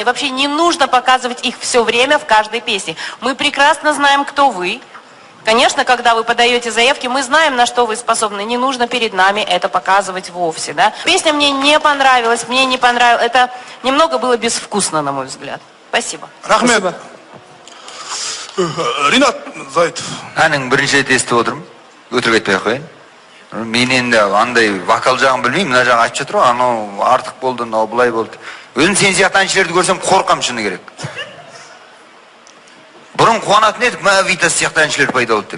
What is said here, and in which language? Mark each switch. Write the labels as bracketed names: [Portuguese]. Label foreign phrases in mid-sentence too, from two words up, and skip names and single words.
[Russian] Вообще не нужно показывать их все время в каждой песне. Мы прекрасно знаем, кто вы. Конечно, когда вы подаете заявки, мы знаем, на что вы способны. Не нужно перед нами это показывать вовсе, да. Песня мне не понравилась, мне не понравилось. Это немного было безвкусно, на мой взгляд. Спасибо. [Kazakh] Рахмет. Ринат Зайытов. Әнің бірінші рет естіп отырмын. Өтірік айтпай ақ қояйын. Мен енді андай вокал жағын білмеймін, мына жағы айтып жатыр ғой, анау артық болды, мынау былай болды. Өзім сен сияқты әншілерді көрсем қорқам, шыны керек. Бұрын қуанатын едік, мә Витас сияқты әншілер пайда болды деп.